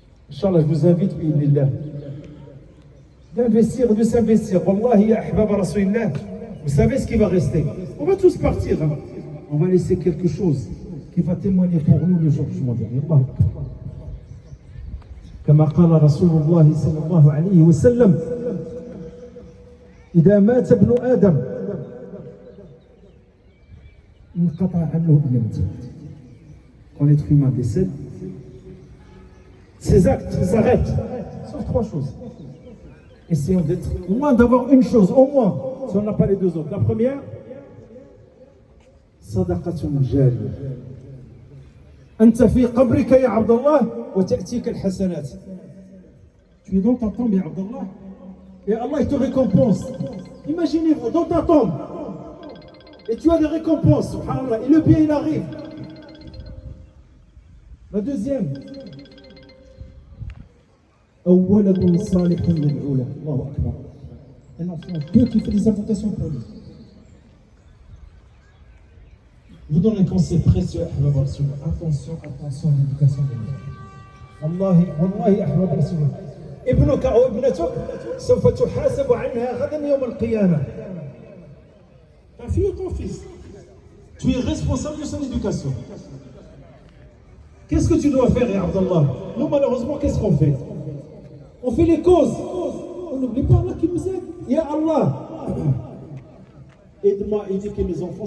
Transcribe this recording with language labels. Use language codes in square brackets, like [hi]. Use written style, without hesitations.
[fr] Inch'Allah, je vous invite, d'investir, de s'investir. Wallahi, ya ahbab Rasulillah, vous savez ce qui va rester. On va tous partir. Hein. On va laisser quelque chose qui va témoigner pour nous le jour du jugement dernier. [ar] كما قال رسول الله صلى الله عليه وسلم إذا مات ابن آدم انقطع عمله بالموت. [fr] Quand l'être humain décède, ses actes s'arrêtent. Sauf 3 choses. Essayons d'être au moins d'avoir une chose, au moins, si on n'a pas les 2 autres. La première, sadaqatun jariyah. [ar] أنت في قبرك يا عبد الله وتأتيك الحسنات. [fr] Tu es dans ta tombe, ya Abdallah, et Allah il te récompense. Imaginez-vous, dans ta tombe, et tu as des récompenses, subhanallah, et le bien il arrive. La deuxième, [ar] أولد صالح يدعو له. Allahu Akbar. [fr] Un enfant Dieu qui fait des invocations pour lui. Je vous donne un conseil précieux, Ahbab Rasulullah. Attention, attention à l'éducation des enfants. Wallahi, Ahbab Rasulullah. [ar] ابنك أو ابنتك سوف تحاسب عنها غدا يوم القيامة. [fr] Ta fille ou ton fils, tu es responsable de son éducation. Qu'est-ce que tu dois faire, ya Abdallah? Nous, malheureusement, qu'est-ce qu'on fait? On fait les causes. On n'oublie pas Allah qui nous aide. Ya Allah, aide-moi à éduquer mes enfants.